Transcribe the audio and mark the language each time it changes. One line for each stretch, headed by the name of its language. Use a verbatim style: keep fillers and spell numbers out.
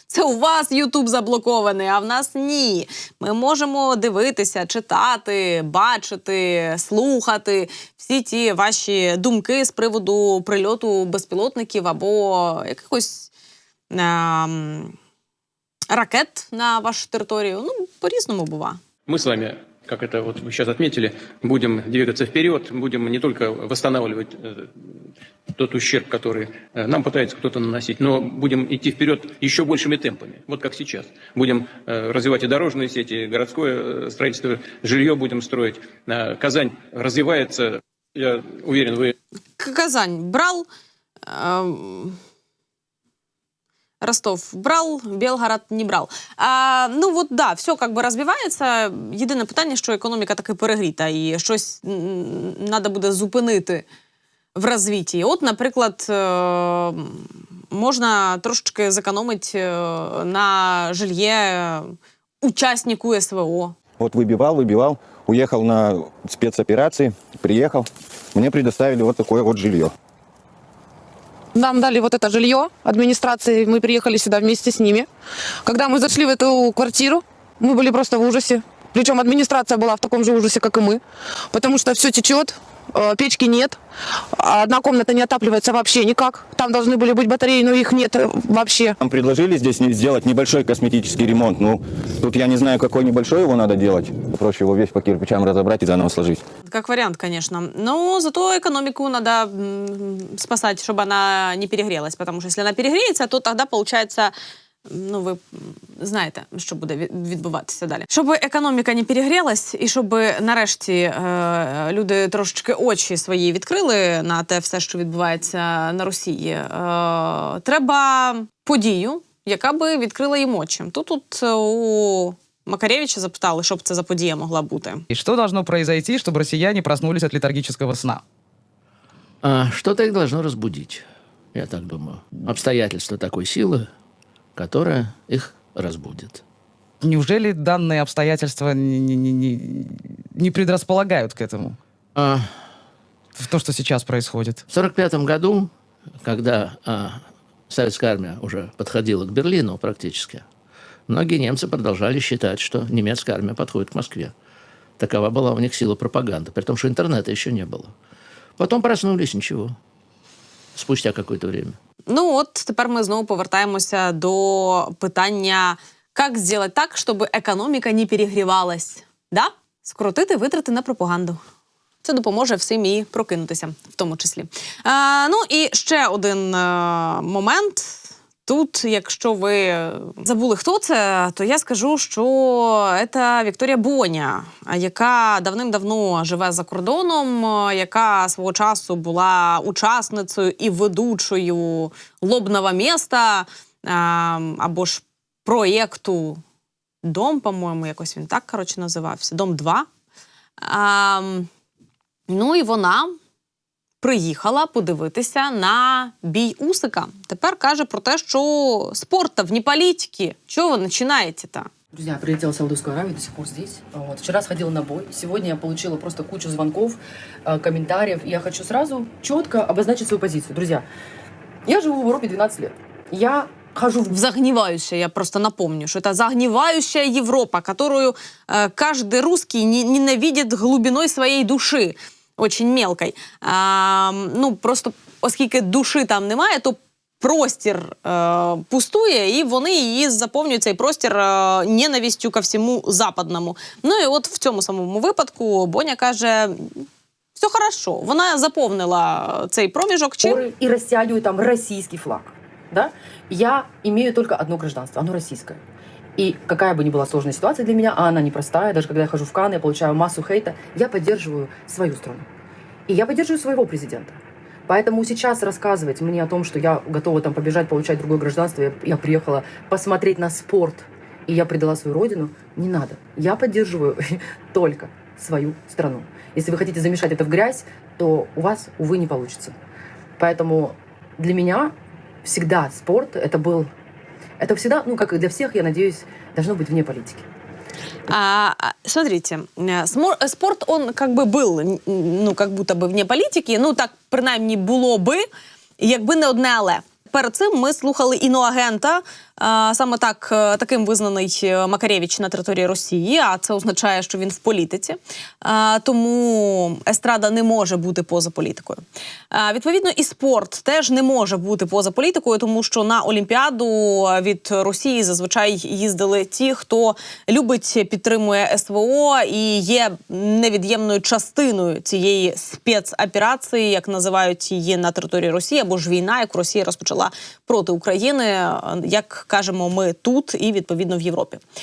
Ukrainian: Це у вас YouTube заблокований, а в нас ні. Ми можемо дивитися, читати, бачити, слухати всі ті ваші думки з приводу прильоту безпілотників або якихось ем, ракет на вашу територію. Ну, по-різному бува.
Russian: Мы с вами, как это вот вы сейчас отметили, будем двигаться вперед, будем не только восстанавливать э, тот ущерб, который э, нам пытается кто-то наносить, но будем идти вперед еще большими темпами, вот как сейчас. Будем э, развивать и дорожные сети, и городское э, строительство, жилье будем строить. Э, Казань развивается, я уверен, вы... К- Казань брал, ем, Ростов брал, Белгород не брал.
Ukrainian: А, ну, от, да, все, як би, розбивається. Єдине питання, що економіка таки перегріта, і щось треба буде зупинити в розвитті. От, наприклад, е- можна трошечки зекономити е- на жилье учаснику СВО.
Russian: Вот выбивал, выбивал, уехал на спецоперации, приехал, мне предоставили вот такое вот жилье. Нам дали вот это жилье администрации, мы приехали сюда вместе с ними. Когда мы зашли в эту квартиру, мы были просто в ужасе. Причем администрация была в таком же ужасе, как и мы, потому что все течет, печки нет, одна комната не отапливается вообще никак. Там должны были быть батареи, но их нет вообще. Нам предложили здесь сделать небольшой косметический ремонт. Ну, тут я не знаю, какой небольшой его надо делать. Проще его весь по кирпичам разобрать и заново сложить. Как вариант, конечно. Но зато экономику надо м, спасать, чтобы она не перегрелась. Потому что если она перегреется, то тогда получается...
Ukrainian: Ну, ви знаєте, що буде відбуватися далі. Щоб економіка не перегрілась, і щоб нарешті е, люди трошечки очі свої відкрили на те все, що відбувається на Росії, е, треба подію, яка би відкрила їм очі. Тут, тут у Макаревича запитали, що б це за подія могла бути. І що
Russian: должно произойти,
Ukrainian: щоб росіяни проснулись від летаргічного сна?
Russian: А, что-то их должно разбудить, я так думаю. Обстоятельства такой силы, которая их разбудит. Неужели данные обстоятельства не, не, не, не предрасполагают к этому? А, в то, что сейчас происходит. В сорок пятом году, когда а, советская армия уже подходила к Берлину практически, многие немцы продолжали считать, что немецкая армия подходит к Москве. Такова была у них сила пропаганды, при том, что интернета еще не было. Потом проснулись, ничего. Спустя какое-то время.
Ukrainian: Ну от, тепер ми знову повертаємося до питання, як зробити так, щоб економіка не перегрівалась. Да? Скоротити витрати на пропаганду. Це допоможе всім їй прокинутися, в тому числі. Е, ну і ще один е, момент. Тут, якщо ви забули, хто це, то я скажу, що це Вікторія Боня, яка давним-давно живе за кордоном, яка свого часу була учасницею і ведучою «Лобного міста» або ж проєкту «Дом», по-моєму, якось він так, коротше, називався, «Дом-два». А, ну і вона... приїхала подивитися на бій Усика. Тепер каже про те, що спорт-то вне політики. Чого ви починаєте-то?
Russian: Друзья, прилетела в Саудовскую Аравию, до сих пор здесь. Вот. Вчера сходила на бой, сегодня я получила просто кучу звонков, комментариев. Я хочу сразу четко обозначить свою позицию. Друзья, я живу в Европе двенадцать лет. Я хожу в загнивающую, я просто напомню, что это загнивающая Европа, которую каждый русский ненавидит глубиной своей души. Очень мелкой.
Ukrainian: А, ну, просто, оскільки душі там немає, то простір е, пустує, і вони її заповнюють, цей простір, е, ненавістю ко всьому западному. Ну і от в цьому самому випадку Боня каже,
Russian: все хорошо,
Ukrainian: вона заповнила цей проміжок. Чим?
Russian: И растягиваю там российский флаг. Да? Я имею только одно гражданство, оно российское. И какая бы ни была сложная ситуация для меня, а она непростая, даже когда я хожу в Канны, я получаю массу хейта, я поддерживаю свою страну. И я поддерживаю своего президента. Поэтому сейчас рассказывать мне о том, что я готова там побежать, получать другое гражданство, я, я приехала посмотреть на спорт, и я предала свою родину, не надо. Я поддерживаю только свою страну. Если вы хотите замешать это в грязь, то у вас, увы, не получится. Поэтому для меня всегда спорт, это был... Это всегда, ну, как и для всех, я надеюсь, должно быть вне политики. А, смотрите, спорт, он как бы был, ну, как будто бы вне политики, ну, так,
Ukrainian: принаймні, було би, якби не одне але. Перед цим ми слухали іноагента, саме так, таким визнаний Макаревич на території Росії, а це означає, що він в політиці. Тому естрада не може бути поза політикою. Відповідно, і спорт теж не може бути поза політикою, тому що на Олімпіаду від Росії зазвичай їздили ті, хто любить, підтримує ес ве о і є невід'ємною частиною цієї спецоперації, як називають її на території Росії, або ж війна, яку Росія розпочала проти України, як кажемо ми тут і, відповідно, в Європі.